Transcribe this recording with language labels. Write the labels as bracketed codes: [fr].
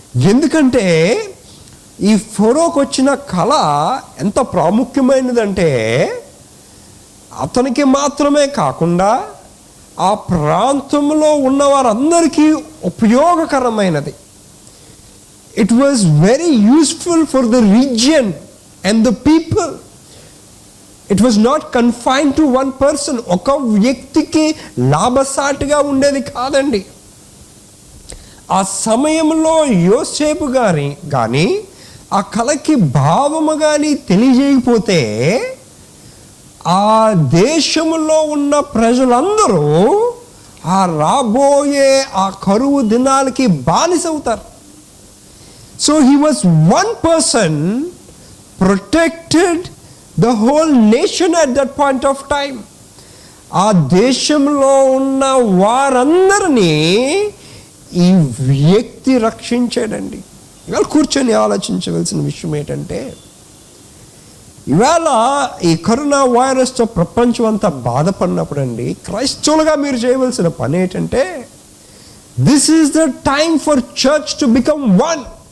[te] ఎందుకంటే ఈ ఫరోకి వచ్చిన కళ ఎంత ప్రాముఖ్యమైనదంటే అతనికి మాత్రమే కాకుండా ఆ ప్రాంతంలో ఉన్న వారందరికీ ఉపయోగకరమైనది. [en] It was very useful for the region and the people. It was not confined to one person. [te] ఒక వ్యక్తికి లాభసాటిగా ఉండేది కాదండి. ఆ సమయంలో యోసేపు గారి కానీ ఆ కళకి భావము కానీ తెలియజేయకపోతే ఆ దేశంలో ఉన్న ప్రజలందరూ ఆ రాబోయే ఆ కరువు దినాలకి బానిసవుతారు. [en] So he was one person protected the whole nation at that point of time. [te] ఆ దేశంలో ఉన్న వారందరినీ ఈ వ్యక్తి రక్షించాడండి. ఇవాళ కూర్చొని ఆలోచించవలసిన విషయం ఏంటంటే, ఇవాళ ఈ కరోనా వైరస్తో ప్రపంచం అంతా బాధపడినప్పుడు అండి క్రైస్తవులుగా మీరు చేయవలసిన పని ఏంటంటే, [en] This is the time for church to become one.